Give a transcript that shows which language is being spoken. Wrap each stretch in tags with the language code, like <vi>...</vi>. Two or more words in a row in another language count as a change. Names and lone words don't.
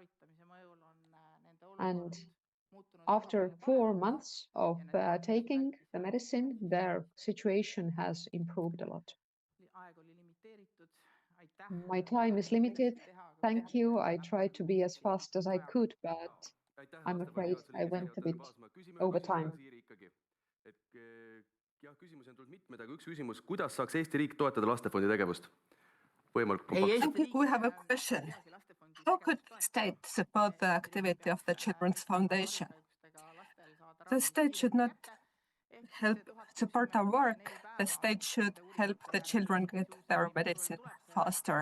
<en>And after 4 months of taking the medicine, their situation has improved a lot. My time is limited. Thank you. I tried to be as fast as I could, but I'm afraid I went a bit over time.</en> <et>Jah, küsimusi on tulnud mitmeid, aga üks küsimus, kuidas saaks Eesti riik toetada lastefondi tegevust?</et> <en>Thank you. We have a question. How could the state support the activity of the Children's Foundation? The state should not help support our work. The state should help the children get their medicine faster.</en>